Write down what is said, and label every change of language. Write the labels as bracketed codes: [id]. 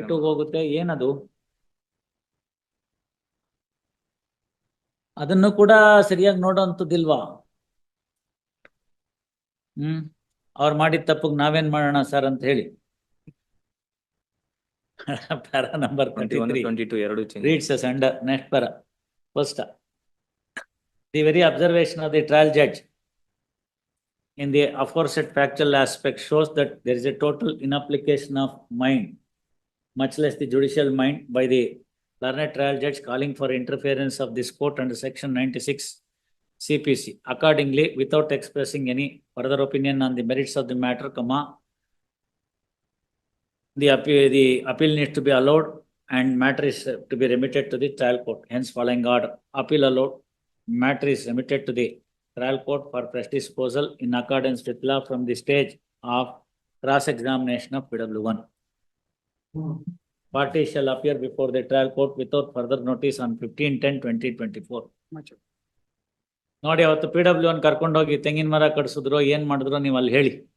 [kn] 22 ಹೋಗುತ್ತೆ. ಏನದು? ಅದನ್ನು ಕೂಡ ಸರಿಯಾಗಿ ನೋಡೋಂಥದ್ದಿಲ್ವಾ? ಅವ್ರು ಮಾಡಿದ ತಪ್ಪಿಗೆ ನಾವೇನ್ ಮಾಡೋಣ ಸರ್ ಅಂತ ಹೇಳಿ. ಪ್ಯಾರಾ ನಂಬರ್ 21, 22 ಎರಡು change. [en] reads as under next para. First, the very observation of the trial judge in the aforesaid factual aspect shows that there is a total inapplication of mind, much less the judicial mind, by the learned trial judge calling for interference of this court under section 96 CPC. Accordingly, without expressing any further opinion on the merits of the matter, comma, the appeal needs to be allowed and matter is to be remitted to the trial court. Hence, following order, appeal allowed, matter is remitted to the trial court for fresh disposal in accordance with law from the stage of cross-examination of PW1. Party shall appear before the trial court without further notice on 15/10/2024. [kn] ನೋಡಿ, ಅವತ್ತು PW1 ಕರ್ಕೊಂಡೋಗಿ ತೆಂಗಿನ ಮರ ಕಡಿಸಿದ್ರು, ಏನ್ ಮಾಡಿದ್ರು ನೀವು ಅಲ್ಲಿ ಹೇಳಿ.